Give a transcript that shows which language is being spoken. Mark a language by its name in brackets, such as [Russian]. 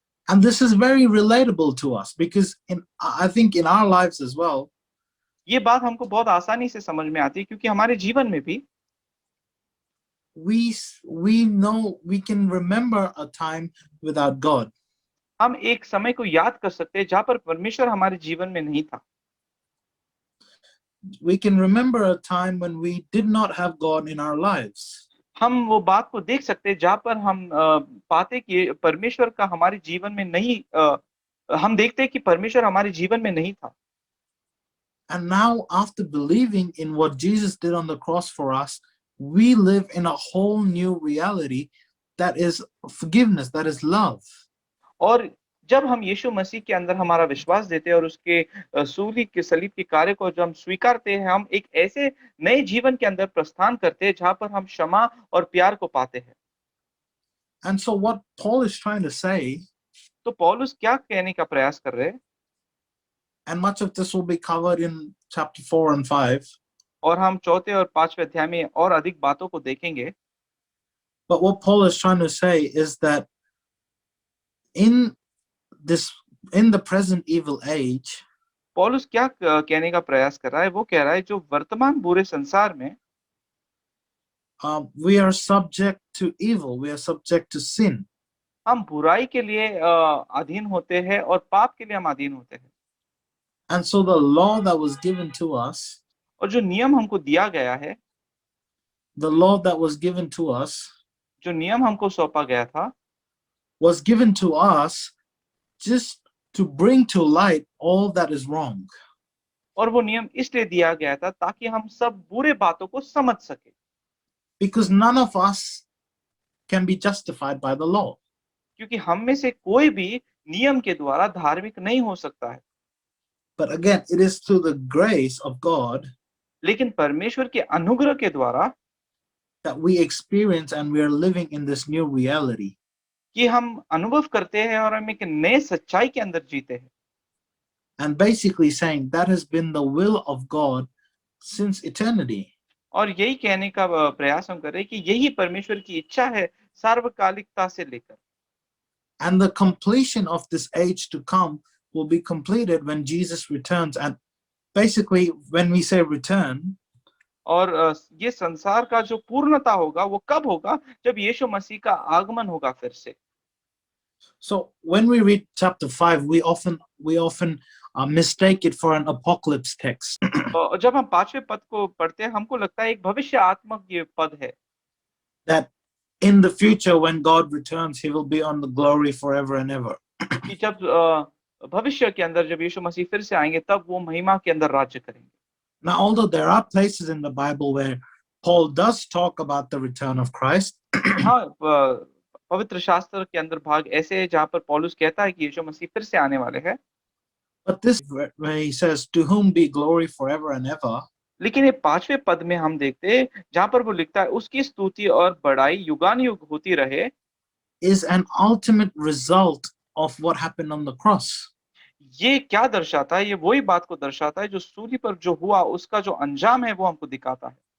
[English] And this is very relatable to us because I think in our lives as well, [Hindi] ये बात हमको बहुत आसानी से समझ में आती है क्योंकि हमारे जीवन में भी [English] we know we can remember a time without God. [Hindi] हम एक समय को याद कर सकते हैं जहां पर परमेश्वर हमारे जीवन में नहीं था। [English] We can remember a time when we did not have God in our lives. [Hindi] हम वो बात को देख सकते हैं जहां पर हम पाते कि परमेश्वर का हमारे जीवन में नहीं, हम देखते हैं कि परमेश्वर हमारे जीवन में नहीं था। [English] And now after believing in what Jesus did on the cross for us, we live in a whole new reality that is forgiveness, that is love. [Hindi] और जब हम यीशु मसीह के अंदर हमारा विश्वास देते हैं और उसके सूली के सलीब के कार्य को जब हम स्वीकारते हैं, हम एक ऐसे नए जीवन के अंदर प्रस्थान करते हैं जहां पर हम क्षमा और प्यार को पाते हैं। [English] And so what Paul is trying to say, [Hindi] तो पौलुस क्या कहने का प्रयास कर रहे हैं, [English] and much of this will be covered in chapter 4 and 5. [Hindi] और हम चौथे और पांचवें अध्याय में और अधिक बातों को देखेंगे। [English] But what Paul is trying to say is that in the present evil age, [Hindi] पौलुस क्या कहने का प्रयास कर रहा है, वो कह रहा है जो वर्तमान बुरे संसार में [English] we are subject to evil, we are subject to sin. [Hindi] हम बुराई के लिए अधीन होते हैं और पाप के लिए हम अधीन होते हैं। [English] And so the law that was given to us, [Hindi] और जो नियम हमको दिया गया है, [English] the law that was given to us, [Hindi] जो नियम हमको सौंपा गया था, [English] was given to us just to bring to light all that is wrong. [Hindi] और वो नियम इसलिए दिया गया था ताकि हम सब बुरे बातों को समझ सके। [English] Because none of us can be justified by the law. [Hindi] क्योंकि हम में से कोई भी नियम के द्वारा धार्मिक नहीं हो सकता है। [English] But again, it is through the grace of God [Hindi] लेकिन परमेश्वर के अनुग्रह के द्वारा [English] that we experience and we are living in this new reality. [Hindi] कि हम अनुभव करते हैं और हम एक नए सच्चाई के अंदर जीते हैं। [English] And basically saying that has been the will of God since eternity. [Hindi] और यही कहने का प्रयास हम कर रहे हैं कि यही परमेश्वर की इच्छा है सार्वकालिकता से लेकर। [English] And the completion of this age to come will be completed when Jesus returns. And basically, when we say return, [Hindi] और ये संसार का जो पूर्णता होगा वो कब होगा, जब यीशु मसीह का आगमन होगा फिर से। [English] So when we read chapter 5, we often mistake it for an apocalypse text. [Hindi] और जब हम पांचवें पद को पढ़ते हैं हमको लगता है एक भविष्यात्मक ये पद है, [English] That in the future when God returns, he will be on the glory forever and ever. [Hindi] कि जब भविष्य के अंदर जब यीशु मसीह फिर से आएंगे तब वो महिमा के अंदर राज्य करेंगे। [English] Now, although there are places in the Bible where Paul does talk about the return of Christ, [Hindi] हाँ, पवित्र शास्त्र के अंदर भाग ऐसे है जहाँ पर पौलुस कहता है कि यीशु मसीह फिर से आने वाले हैं। [English] but this where he says, "To whom be glory forever and ever," [Hindi] लेकिन ये पांचवें पद में हम देखते हैं जहाँ पर वो लिखता है उसकी स्तुति और बड़ाई युगानुयुग होती रहे, [English] is an ultimate result of what happened on the cross. [Hindi] ये क्या दर्शाता है? ये वही बात को दर्शाता है जो सूली पर जो हुआ उसका जो अंजाम है वो हमको दिखाता है।